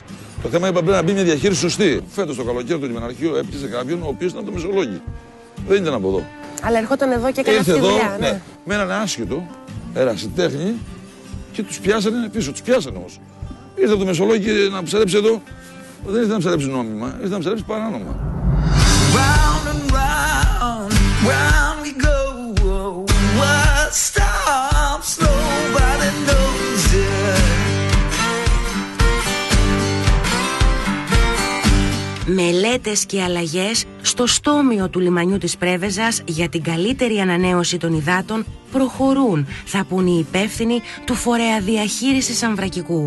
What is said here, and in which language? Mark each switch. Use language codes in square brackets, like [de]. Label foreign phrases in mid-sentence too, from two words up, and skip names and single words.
[el] Το θέμα είπα πρέπει να μπει μια διαχείριση σωστή. Φέτος το καλοκαίρι του λιμεναρχείου έπιασε κάποιον ο οποίος ήταν από το Μεσολόγγι. Δεν ήταν από εδώ. Αλλά ερχόταν εδώ και έκανε αυτή τη δουλειά. Ναι, με έναν άσχετο ερασιτέχνη και τους πιάσανε πίσω. Τους πιάσανε όμως. Ήρθε από το Μεσολόγγι να ψαρέψει εδώ. Δεν ήρθε να ψαρέψει νόμιμα, ήρθε να ψαρέψει παράνομα. [en] Round and round, round we go. What stops? Nobody knows it. [el] Μελέτες και αλλαγές στο στόμιο του λιμανιού της Πρέβεζας για την καλύτερη ανανέωση των υδάτων προχωρούν, θα πούν οι υπεύθυνοι του φορέα διαχείρισης Αμβρακικού.